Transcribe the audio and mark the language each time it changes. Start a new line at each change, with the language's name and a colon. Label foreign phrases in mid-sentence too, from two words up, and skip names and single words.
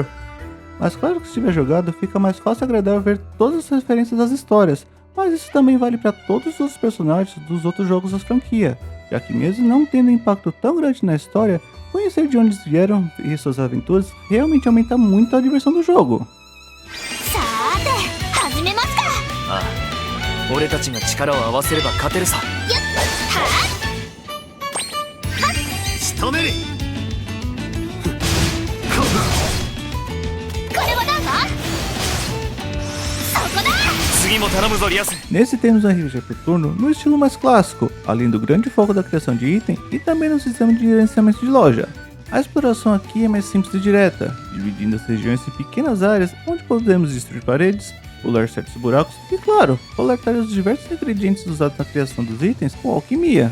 Portuguese: Mas claro que se tiver jogado, fica mais fácil e agradável ver todas as referências das histórias, mas isso também vale para todos os outros personagens dos outros jogos da franquia, já que mesmo não tendo um impacto tão grande na história, conhecer de onde eles vieram e suas aventuras realmente aumenta muito a diversão do jogo.
Japanese: 俺たちが力を合わせれば勝てるさ。仕留める。これはなんだ？そこだ！次も頼むぞリアス。
Portuguese: Nesse temos um RPG por turno no estilo mais clássico, além do grande foco da criação de item e também no sistema de gerenciamento de loja. A exploração aqui é mais simples e direta, dividindo as regiões em pequenas áreas onde podemos destruir paredes, pular certos buracos e, claro, coletar os diversos ingredientes usados na criação dos itens com alquimia.